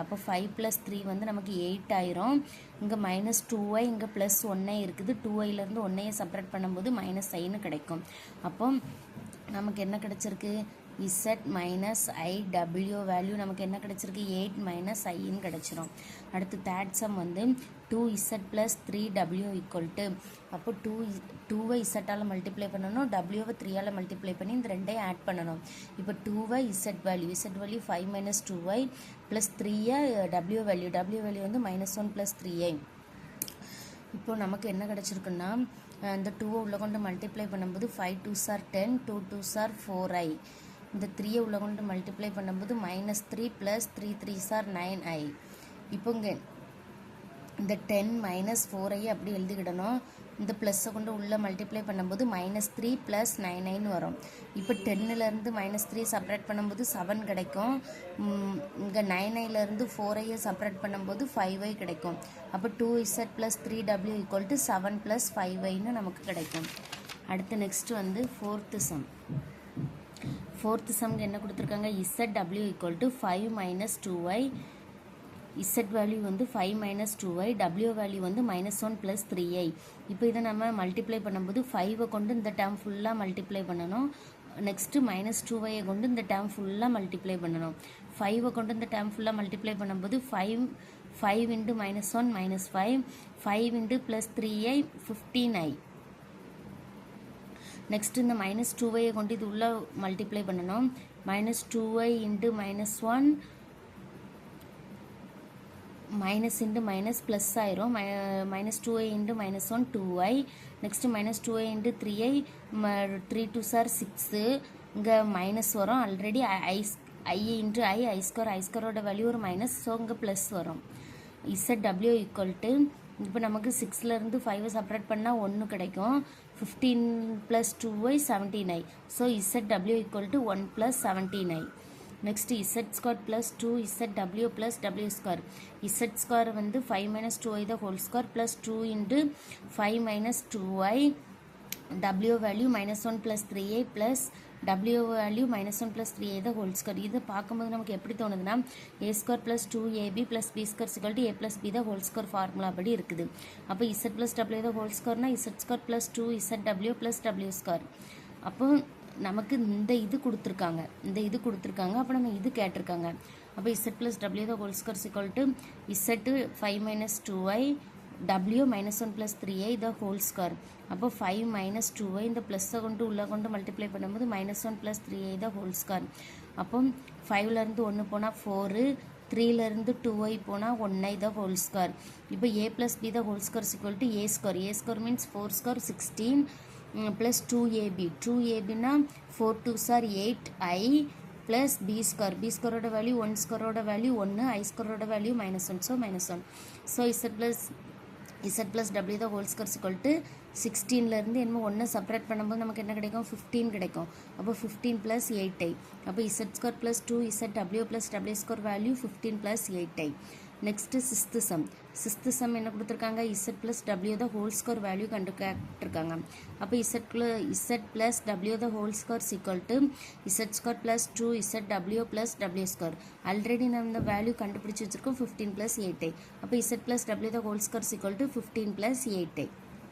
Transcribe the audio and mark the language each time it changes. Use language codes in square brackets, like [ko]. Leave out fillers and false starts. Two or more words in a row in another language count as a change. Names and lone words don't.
[ta] அப்போ 5 + 3 வந்து நமக்கு 8 ஆயிரும். இங்கே -2i, இங்கே +1i இருக்குது. 2iலேருந்து 1ஐயை செப்பரேட் பண்ணும்போது -iன்னு கிடைக்கும். அப்போ நமக்கு என்ன கிடச்சிருக்கு z [en] minus IW value [ta] நமக்கு என்ன கிடச்சிருக்கு 8 - iன்னு கிடச்சிரும். அடுத்து [en] third sum [ta] வந்து 2z + 3w = அப்போ 2வை z மல்டிப்ளை பண்ணணும், wவை 3ஆல் மல்டிப்ளை பண்ணி இந்த ரெண்டையும் ஆட் பண்ணணும். இப்போ 2வை z வேல்யூ 5 - 2i + 3ஐ w வேல்யூ வந்து -1 + 3i. இப்போ நமக்கு என்ன கிடச்சிருக்குன்னா இந்த 2வை உள்ளே கொண்டு மல்டிப்ளை பண்ணும்போது [en] 5 2s are 10, 2 2s are 4i. [ta] இந்த 3ஐ உள்ள கொண்டு மல்டிப்ளை பண்ணும்போது -3 + [en] 3 3s are 9i. [ta] இப்போ இங்கே இந்த 10 - 4i அப்படி எழுதிக்கிடணும். இந்த ப்ளஸ்ஸை கொண்டு உள்ளே மல்டிப்ளை பண்ணும்போது -3 + 9iன்னு வரும். இப்போ 10லேருந்து -3 செப்பரேட் பண்ணும்போது 7 கிடைக்கும். இங்கே 9iலேருந்து 4iயை செப்பரேட் பண்ணும்போது 5i கிடைக்கும். அப்போ 2z + 3w = 7 + 5iன்னு நமக்கு கிடைக்கும். அடுத்து நெக்ஸ்ட் வந்து [en] fourth sumக்கு [ta] என்ன கொடுத்துருக்காங்க ZW = 5 - 2i. z வேல்யூ வந்து 5 - 2i, w வேல்யூ வந்து -1 + 3i. இப்போ இதை நம்ம மல்டிப்ளை பண்ணும்போது 5ஐ கொண்டு இந்த [en] term fullாக [ta] மல்டிப்ளை பண்ணணும். நெக்ஸ்ட்டு -2iயை கொண்டு இந்த [en] term fullாக [ta] மல்டிப்ளை பண்ணணும். 5ஐ கொண்டு இந்த [en] term fullாக [ta] மல்டிப்ளை பண்ணும்போது 5 × -1 -5, 5 × +3i 15i. நெக்ஸ்ட் இந்த -2ஐயை கொண்டு இது உள்ள மல்டிப்ளை பண்ணணும். -2i × -1 [en] minus into minus plus [ta] ஆயிரும். -2i × -1 2i. நெக்ஸ்ட் -2i × 3i [en] 3 2s are 6. [ta] இங்கே மைனஸ் வரும். ஆல்ரெடி i × ஐ ஸ்கொயரோட வேல்யூ ஒரு மைனஸ், ஸோ இங்கே ப்ளஸ் வரும். ZW = இப்போ நமக்கு 6லேருந்து 5ஐ செப்பரேட் பண்ணால் 1 கிடைக்கும். 15 + 2i 17i. ஸோ ZW = 1 + 17i. நெக்ஸ்ட் z² + 2ZW + w². z² வந்து 5 - 2i [en] the whole square [ta] + 2 × 5 - 2i, w வேல்யூ -1 + 3i + w வேல்யூ -1 + 3i [en] the whole square. [ta] இதை பார்க்கும்போது நமக்கு எப்படி தோணுதுன்னா a² + 2ab + b² = a + b [en] the whole square formula [ta] படி இருக்குது. அப்போ z + w [en] the whole squareனா [ta] z² + 2ZW + w². அப்போ நமக்கு இந்த இது கொடுத்துருக்காங்க, அப்போ நம்ம இது கேட்டிருக்காங்க. [en] அப்போ z + w the whole square is equal to z 5 - 2y w - 1 + 3y the whole square. [ta] அப்போ 5 - 2y இந்த ப்ளஸ்ஸை கொண்டு உள்ளே கொண்டு மல்டிப்ளை பண்ணும்போது -1 + 3y [en] the whole square. [ta] அப்போ 5லேருந்து 1 போனால் 4, 3லேருந்து 2y போனால் 1y [en] the whole square. இப்போ a + b the whole square is equal to a square means 4 square 16 plus 2ab. 2abனா 4 2s are 8i plus b square. b square ஓட வேல்யூ 1 square ஓட வேல்யூ 1, i square ஓட வேல்யூ -1, so -1. so z plus w the whole square is equal to [ta] 16லேருந்து என்ன 1 செப்பரேட் பண்ணும்போது நமக்கு என்ன கிடைக்கும், 15 கிடைக்கும். [en] அப்போ 15 plus 8i. அப்போ z² plus 2zw plus w square வேல்யூ 15 plus 8i. [ta] நெக்ஸ்ட் சிக்ஸ்த் சம் என்ன கொடுத்துருக்காங்க, [en] z plus w the whole square வேல்யூ கண்டுக்காட்டிருக்காங்க. அப்போ z plus w the whole square is equal to z² plus 2zw plus w square. [ta] ஆல்ரெடி நம்ம இந்த வேல்யூ கண்டுபிடிச்சி வச்சிருக்கோம் [en] 15 plus 8i. அப்போ z plus w the whole square is equal to 15 plus 8i.